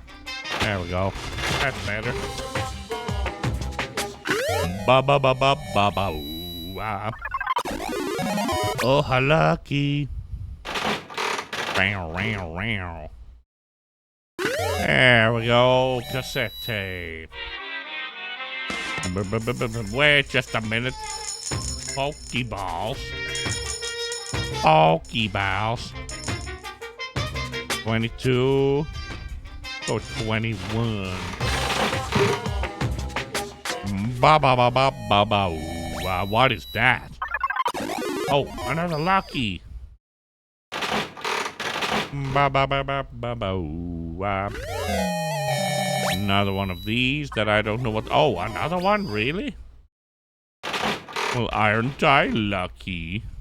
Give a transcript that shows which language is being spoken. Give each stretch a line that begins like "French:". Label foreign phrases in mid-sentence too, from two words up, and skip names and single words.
English: There we go. That's better. Ba-ba-ba-ba-ba-ba. Oh, how lucky. There we go. Cassette tape. Wait just a minute. Pokeballs. Pokeballs. 22. Go 21. Ba-ba-ba-ba-ba-ba. What is that? Oh, another lucky. Ba-ba-ba-ba-ba-ba. Another one of these that I don't know what. Oh, another one? Really? Well, aren't I lucky?